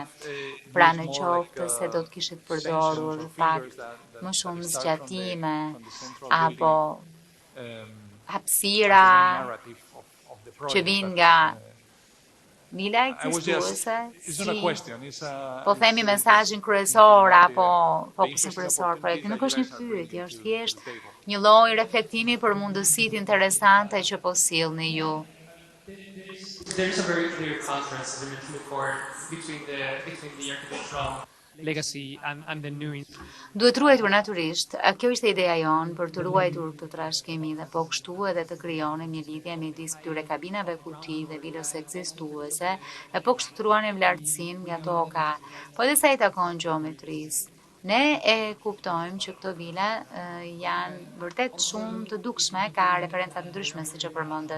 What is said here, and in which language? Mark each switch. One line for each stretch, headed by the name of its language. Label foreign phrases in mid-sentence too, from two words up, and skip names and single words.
Albanian: Pra në qoftë se do të kishit përdorur fakt më shumë zgjatime apo hapësira që vinë nga vila ekzistuese, po themi mesazhin kryesor apo fokusin kryesor projekti. Nuk është një pyetje, është thjesht një lloj reflektimi për mundësitë interesante që po sillni ju.
English: There's a very clear contrast, as I mentioned before, between the architectural legacy and the new.
Albanian: Duhet ruajtur natyrisht. Kjo ishte ideja jonë, për të ruajtur këtë trashëgimi dhe po kështu edhe të krijonim një lidhje midis këtyre kabinave kuti dhe vilës ekzistuese, e po kështu të ruanim lartësinë nga toka, po edhe sa i takon gjeometrisë. Ne e kuptojmë që këto vila janë vërtet shumë të dukshme, ka referenca të ndryshme siç e përmendet.